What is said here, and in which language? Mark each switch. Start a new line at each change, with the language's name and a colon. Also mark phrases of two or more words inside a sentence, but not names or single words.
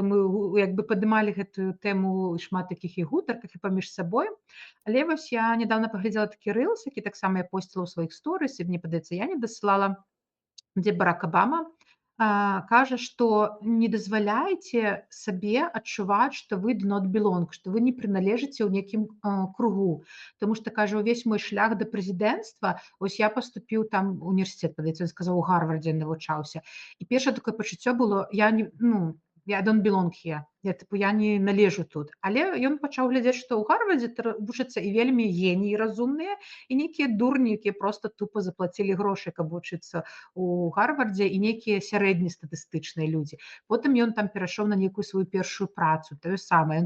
Belarusian: Мы як бы падымалі гэтую тэму шмат такіх і гутарках, і паміж сабой. Але вось я нядаўна паглядзела такі рылс, які таксама я посціла ў сваіх сторыс, і мне падаецца, я не дасылала, дзе Барак Абама кажа, што не дазваляйце сабе адчуваць, што вы
English: do not belong,
Belarusian: што вы не прыналежыце ў нейкім кругу. Таму што, кажа, увесь мой шлях да прэзідэнцтва, вось я паступіў там у універсітэт, падаецца, ён сказаў, у Гарвардзе навучаўся. І першае такое пачуццё было, я
English: don't belong here.
Belarusian: Я не належу тут. Але ён пачаў глядзець, што ў Гарвардзе вучацца і вельмі геніі разумныя, і нейкія дурні, якія проста тупа заплацілі грошы, каб вучыцца ў Гарвардзе, і нейкія сярэднестатыстычныя людзі. Потым ён там перайшоў на нейкую сваю першую працу, тое самае.